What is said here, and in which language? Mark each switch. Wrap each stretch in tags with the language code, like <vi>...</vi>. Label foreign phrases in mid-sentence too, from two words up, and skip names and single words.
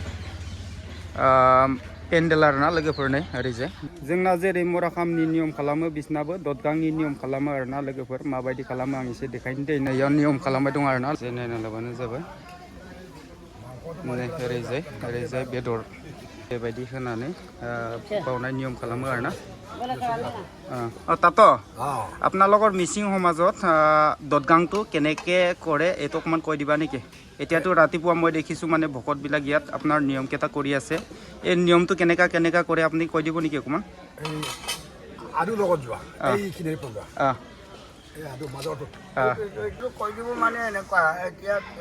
<brx>पेन्डेल आरोना लोगोफोर नै ओरैजाय जोंना जेरै मराखामनि नियम खालामो बिसनाबो ददगांनि नियम खालामो आरोना लोगोफोर माबायदि खालामो आं एसे देखायनो दै नैयाव नियम खालामबाय दं आरोना जे नायना लाबानो जाबाय नै ओरैजाय बेदर बेबायदि होनानै बावनाय नियम खालामो आरोना</brx> <as>তাত আপোনালোকৰ মিচিং সমাজত দদগাংটো কেনেকৈ কৰে এইটো অকণমান কৈ দিবা নেকি এতিয়াতো ৰাতিপুৱা মই দেখিছোঁ মানে ভকতবিলাক ইয়াত আপোনাৰ নিয়মকেইটা কৰি আছে এই নিয়মটো কেনেকৈ কৰে আপুনি কৈ দিব নেকি অকণমান আৰু লগত যোৱা এইখিনিৰ পৰা এই আৰু মাজৰটো এইটো কৈ দিব মানে এনেকুৱা এতিয়া</as>